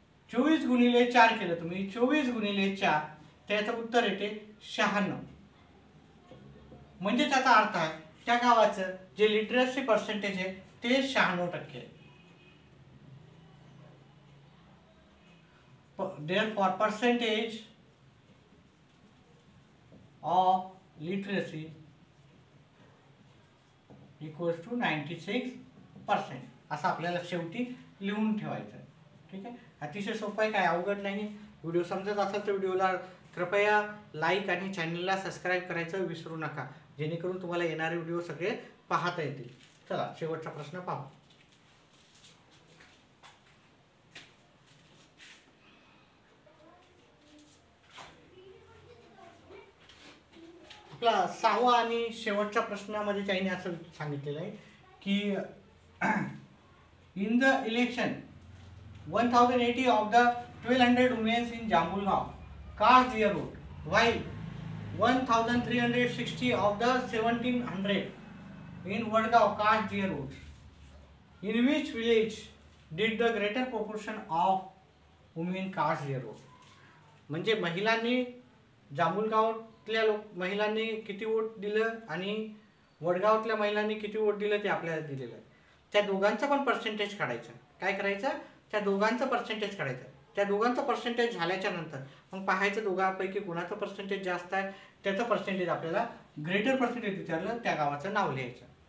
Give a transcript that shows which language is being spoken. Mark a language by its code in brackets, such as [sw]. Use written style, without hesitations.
[mr] 24 गुणिले 4 केलं तुम्ही, 24 गुणिले 4 त्याचं उत्तर येते 96. म्हणजे त्याचा अर्थ आहे त्या गावाचं जे लिटरसी पर्सेंटेज आहे ते 96% आहे. [en] Therefore, percentage of literacy equals to 96%. [mr] असं आपल्याला शेवटी लिहून ठेवायचं, ठीक आहे. अतिशय सोपं आहे, काय अवघड नाही. व्हिडिओ समजत असेल तर व्हिडिओला कृपया लाईक आणि चॅनलला सबस्क्राईब करायचं विसरू नका, जेणेकरून तुम्हाला येणारे व्हिडिओ सगळे पाहता येतील. चला शेवटचा प्रश्न पाहू. आपला 6वा आणि शेवटच्या प्रश्नामध्ये त्यांनी असं सांगितलेलं आहे की [en] In the election 1080 of the 1200 womens in Jambulgaon cast their vote, while 1360 of the 1700 in Vadgaon cast their votes. In which village did the greater proportion of women cast their vote? [mr] म्हणजे महिलांनी जांभूलगावातल्या महिलांनी किती वोट दिलं आणि वडगावातल्या महिलांनी किती vote दिलं ते आपल्याला दिलेलं आहे. त्या दोघांचं पण पर्सेंटेज काढायचं. काय करायचं, त्या दोघांचं पर्सेंटेज काढायचं. त्या दोघांचं पर्सेंटेज झाल्याच्या नंतर मग पाहायचं दोघांपैकी कोणाचं पर्सेंटेज जास्त आहे, त्याचं पर्सेंटेज आपल्याला ग्रेटर पर्सेंटेज विचारलं त्या गावाचं नाव लिहायचं.